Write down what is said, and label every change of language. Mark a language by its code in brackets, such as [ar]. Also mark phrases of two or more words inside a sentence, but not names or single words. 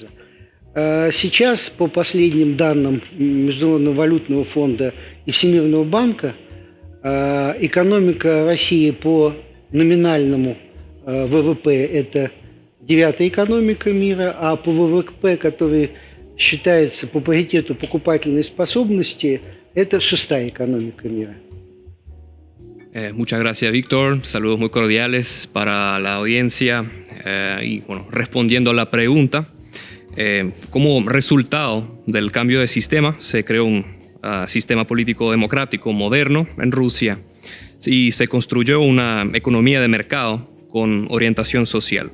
[ru] Сейчас, по последним данным Международного валютного фонда и Всемирного банка, экономика России по номинальному ВВП – это 9-я экономика мира, а по ВВП, который считается по паритету покупательной способности, это 6-я экономика мира. [es] Muchas gracias, Víctor. Saludos muy cordiales para la audiencia. Respondiendo a la pregunta, como resultado del cambio de sistema, se creó un sistema político democrático moderno en Rusia y se construyó una economía de mercado con orientación social.